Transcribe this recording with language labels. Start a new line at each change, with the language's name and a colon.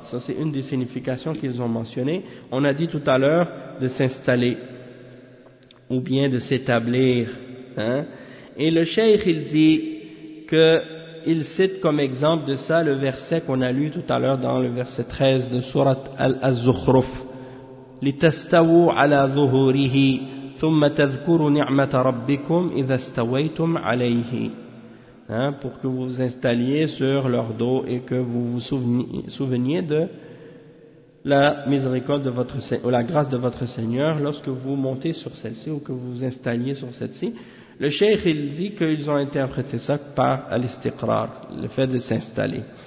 French: Ça c'est une des significations qu'ils ont mentionnées. On a dit tout à l'heure de s'installer ou bien de s'établir, hein. Et le cheikh il dit que il cite comme exemple de ça le verset qu'on a lu tout à l'heure dans le verset 13 de sourate Al-Az-Zukhruf.
Arabic: Litastawu ala zuhurihi ثم تذكروا نعمة ربكم إذا استويتم عليه.
French: Hein, pour que vous vous installiez sur leur dos et que vous vous souveniez de la miséricorde de votre Seigneur, ou la grâce de votre Seigneur lorsque vous montez sur celle-ci ou que vous vous installiez sur celle-ci. Le cheikh, il dit qu'ils ont interprété ça par al-istiqrar, le fait de s'installer.